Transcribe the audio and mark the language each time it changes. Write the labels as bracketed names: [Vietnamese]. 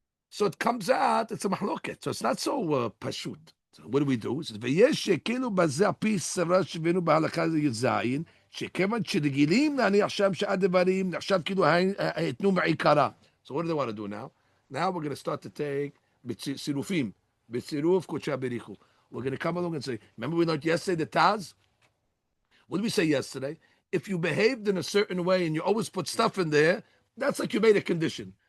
[English] So it comes out, it's a mahloket. So it's not so pashut. So what do we do? It says, [Hebrew] ויש שכאילו בזה הפיס סברה שבינו בהלכה י"ז, שכיוון שרגילים להניח שם שאר דברים, נחשב כאילו התנו מעיקרה. [English] So what do they want to do now? Now we're going to start to take [Hebrew] בצירופים, בצירוף קודשא בריחו. [English] We're going to come along and say, remember we learned yesterday the Taz? What did we say yesterday? If you behaved in a certain way and you always put stuff in there, that's like you made a condition.